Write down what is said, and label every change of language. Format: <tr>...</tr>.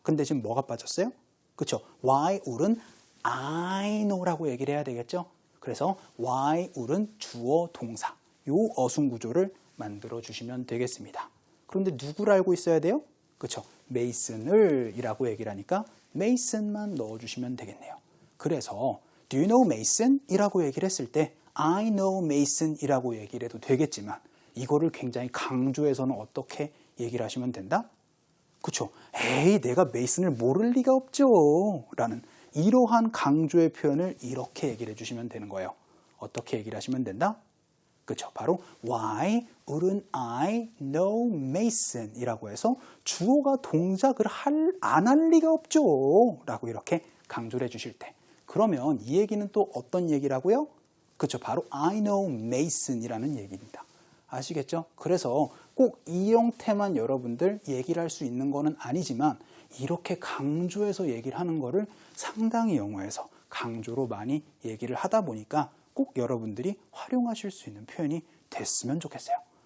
<ko>근데 지금 뭐가 빠졌어요? 그쵸,</ko> <en>why wouldn't I know</en> <ko>라고 얘기를 해야 되겠죠? 그래서</ko> <en>why wouldn't</en> <ko>주어 동사, 요 어순 구조를 만들어 주시면 되겠습니다. 그런데 누구를 알고 있어야 돼요? 그쵸, 메이슨을 이라고 얘기를 하니까 메이슨만 넣어주시면 되겠네요.</ko> <en>그래서 Do you know Mason?</en> <ko>이라고 얘기를 했을 때</ko> <en>I know Mason</en> <ko>이라고 얘기를 해도 되겠지만 이거를 굉장히 강조해서는 어떻게 얘기를 하시면 된다? 그쵸? 에이, 내가 메이슨을 모를 리가 없죠. 라는 이러한 강조의 표현을 이렇게 얘기를 해주시면 되는 거예요. 어떻게 얘기를 하시면 된다? 그쵸?</ko> <en>바로 Why wouldn't I know Mason?</en> <ko>이라고 해서 주어가 동작을 안 할 리가 없죠. 라고 이렇게 강조를 해주실 때 그러면 이 얘기는 또 어떤 얘기라고요? 그쵸, 바로</ko> <en>I know Mason</en> <ko>이라는 얘기입니다. 아시겠죠? 그래서 꼭 이 형태만 여러분들 얘기를 할 수 있는 거는 아니지만 이렇게 강조해서 얘기를 하는 거를 상당히 영어에서 강조로 많이 얘기를 하다 보니까 꼭 여러분들이 활용하실 수 있는 표현이 됐으면 좋겠어요.</ko>